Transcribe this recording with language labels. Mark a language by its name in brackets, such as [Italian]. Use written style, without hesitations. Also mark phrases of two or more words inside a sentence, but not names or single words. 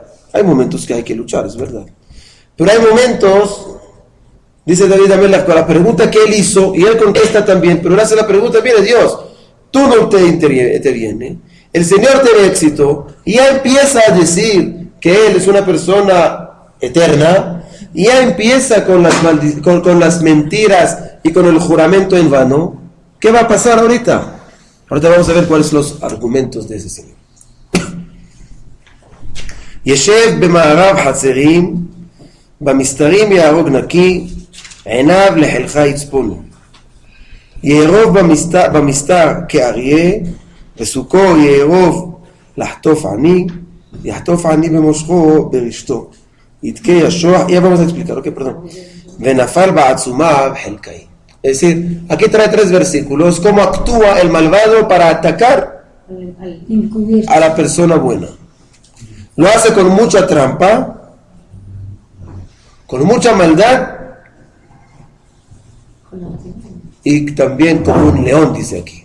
[Spanish] Hay momentos que hay que luchar, es verdad. Pero hay momentos, dice David Amelech, con la pregunta que él hizo, y él contesta también, pero él hace la pregunta, mire Dios, tú no te interviene, el Señor tiene éxito, y ya empieza a decir que Él es una persona eterna, y ya empieza con las mentiras y con el juramento en vano. ¿Qué va a pasar ahorita? Ahorita vamos a ver cuáles son los argumentos de ese Señor. [Hebrew] ישב במארב חצרים, במסתרים יהרוג נקי, עיניו לחילך יצפונו. יערוב במסתר כאריה, וסוכו יערוב לחטוף עני, יחטוף עני במושכו ברשתו. יתקה ישוח, [Spanish] ya vamos a explicar, ok, perdón. [Hebrew] ונפל בעצומה בחלקי. [Spanish] Es decir, aquí trae 3 versículos, cómo actúa el malvado para atacar a la persona buena. Lo hace con mucha trampa, con mucha maldad y también como un león, dice aquí.